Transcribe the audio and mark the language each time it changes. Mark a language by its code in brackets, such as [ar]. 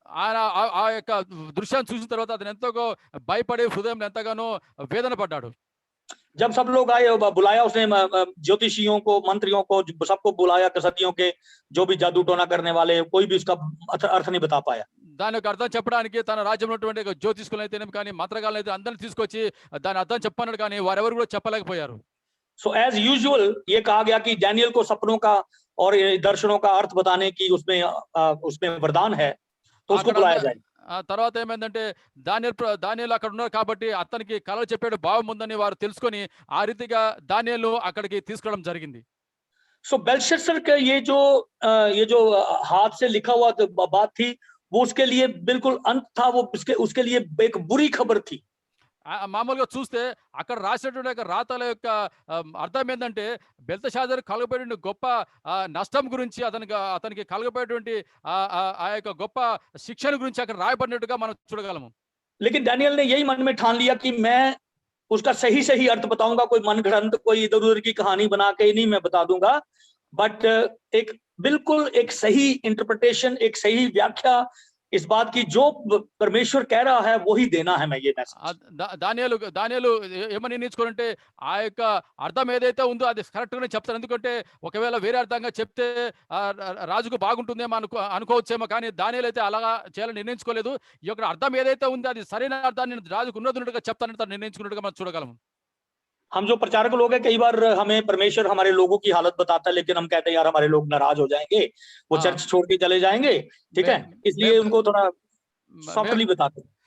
[te] ఆయన ఆ యొక్క దృశ్యాన్ని చూసిన తర్వాత అతను ఎంతగా భయపడి హృదయంలో ఎంతగానో వేదన పడ్డాడు. [hi] जब सब लोग आए, बुलाया उसने ज्योतिषियों को, मंत्रियों को, सबको बुलाया, कसदियों के, जो भी जादू टोना करने वाले, कोई भी उसका अर्थ नहीं बता पाया. [te] దాని యొక్క అర్థం చెప్పడానికి తన రాజ్యంలో ఉన్నటువంటి జ్యోతిష్కులు అయితేనేమి కానీ మంత్రగాళ్ళు అయితే అందరిని తీసుకొచ్చి దాని అర్థం చెప్పన్నాడు, కానీ వారెవరు కూడా చెప్పలేకపోయారు. [en] So as usual [hi] ये कहा गया कि डैनियल को सपनों का और दर्शनों का अर्थ बताने की उसमें वरदान है, तो उसको बुलाया जाए. [te] ఆ తర్వాత ఏమైందంటే దానియేలు అక్కడ ఉన్నారు కాబట్టి అతనికి కలలు చెప్పేడు భావం ఉందని వారు తెలుసుకొని ఆ రీతిగా దానియేలు అక్కడికి తీసుకురావడం జరిగింది. [hi] So बेलशस्सर का ये जो हाथ से लिखा हुआ बात थी, वो उसके लिए बिल्कुल अंत था. वो उसके लिए एक बुरी खबर थी. [te] మామూలుగా చూస్తే అక్కడ రాసినటువంటి రాతల యొక్క అర్థం ఏంటంటే బెల్తషాజర్ కలగబడిన గొప్ప నష్టం గురించి, అతనికి కలగబడేటువంటి ఆ యొక్క గొప్ప శిక్షణ గురించి అక్కడ రాయబడినట్టుగా మనం చూడగలము. [hi] लेकिन डैनियल ने यही मन में ठान लिया कि मैं उसका सही अर्थ बताऊंगा, कोई मन घड़ंत, कोई इधर उधर की कहानी बना के नहीं मैं बता दूंगा, बट बिल्कुल एक सही इंटरप्रिटेशन, एक सही व्याख्या इस बात की जो परमेश्वर कह रहा है वही देना है. मैं ये [te] దానియేలు ఏమని నిర్ణయించుకోవాలంటే ఆ యొక్క అర్థం ఏదైతే ఉందో అది కరెక్ట్ గానే చెప్తాను. ఎందుకంటే ఒకవేళ వేరే అర్థంగా చెప్తే రాజుకు బాగుంటుందేమో అనుకోవచ్చేమో, కానీ దానియేలు అయితే అలాగా చేయాలని నిర్ణయించుకోలేదు. ఈ యొక్క అర్థం ఏదైతే ఉందో అది సరైన అర్థాన్ని రాజుకు ఉన్నట్టుగా చెప్తానని తను నిర్ణయించుకున్నట్టుగా మనం చూడగలము. [hi] हम जो प्रचारक लोग हैं, कई बार हमें परमेश्वर हमारे लोगों की हालत बताता है, लेकिन हम कहते हैं यार हमारे लोग नाराज हो जाएंगे, वो चर्च छोड़ के चले जाएंगे, ठीक है, इसलिए उनको थोड़ा सॉफ्टली बताते हैं.